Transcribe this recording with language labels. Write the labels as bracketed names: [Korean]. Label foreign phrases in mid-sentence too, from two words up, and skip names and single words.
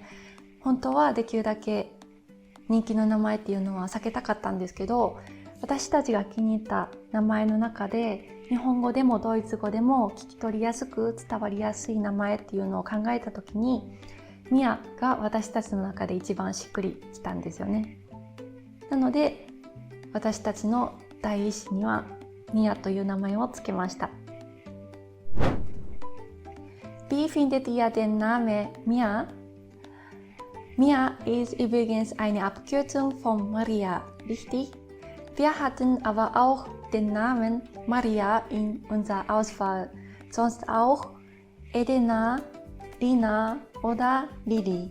[Japanese] 本当はできるだけ人気の名前っていうのは避けたかったんですけど、私たちが気に入った名前の中で日本語でもドイツ語でも聞き取りやすく伝わりやすい名前っていうのを考えた時に、ミアが私たちの中で一番しっくりきたんですよね。なので私たちの第一子にはミアという名前をつけました。 [German] Wie findet ihr den Namen Mia? Mia ist übrigens eine Abkürzung von Maria, richtig? Wir hatten aber auch den Namen Maria in unserer Auswahl, sonst auch Edena, Lina oder Lili.